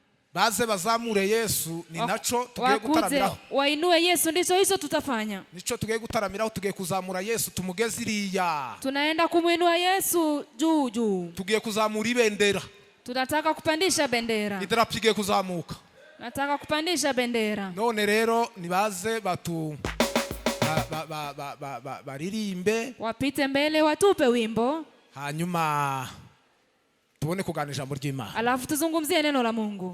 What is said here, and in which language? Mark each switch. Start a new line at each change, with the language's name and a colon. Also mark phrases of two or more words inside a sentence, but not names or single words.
Rundi: baze bazamure Yesu, ni naco tugiye gutaramiraho.
Swahili: Wainue Yesu, ndicho hicho tutafanya.
Rundi: Nico tugiye gutaramiraho, tugiye kuzamura Yesu tumugeze iriya.
Swahili: Tunaenda kumuinua Yesu juu juu.
Rundi: Tugiye kuzamura ibendera.
Swahili: Tunataka kupandisha bendera.
Rundi: Idarapo igiye kuzamuka.
Swahili: Nataka kupandisha bendera.
Rundi: None rero nibaze batu baririmbe,
Swahili: wapite mbele watupe wimbo,
Rundi: hanyuma tubone kuganisha mu ry'Imana,
Swahili: alafu tuzungumzie neno la Mungu.